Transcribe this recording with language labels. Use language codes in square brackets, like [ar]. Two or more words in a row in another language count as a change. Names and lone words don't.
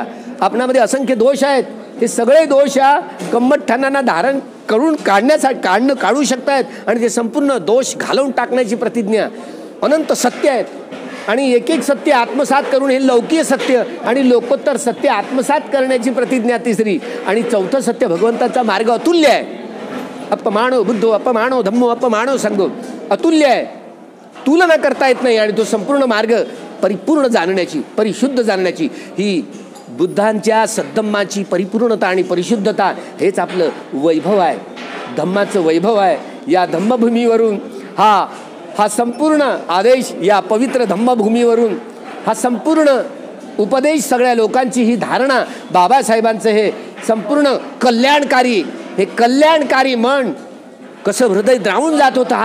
[mr] आपणामध्ये असंख्य दोष आहेत, हे सगळे दोष या कम्मठठाणांना धारण करून काढू शकतायत आणि ते संपूर्ण दोष घालवून टाकण्याची प्रतिज्ञा. अनंत सत्य आहेत आणि एक सत्य आत्मसात करून हे लौकिक सत्य आणि लोकोत्तर सत्य आत्मसात करण्याची प्रतिज्ञा 3री. आणि 4थं सत्य भगवंताचा मार्ग अतुल्य आहे. [pi] अपमानो बुद्धो, अपमानो धम्मो, अपमानो संघो [mr] अतुल्य आहे, तुलना करता येत नाही. आणि तो संपूर्ण मार्ग परिपूर्ण जाणण्याची, परिशुद्ध जाणण्याची ही बुद्धांच्या सद्धम्माची परिपूर्णता आणि परिशुद्धता हेच आपलं वैभव आहे, धम्माचं वैभव आहे. या धम्मभूमीवरून हा संपूर्ण आदेश, या पवित्र धम्मभूमीवरून हा संपूर्ण उपदेश, सगळ्या लोकांची ही धारणा, बाबासाहेबांचं हे संपूर्ण कल्याणकारी मन कसं हृदय द्रावून जात होतं.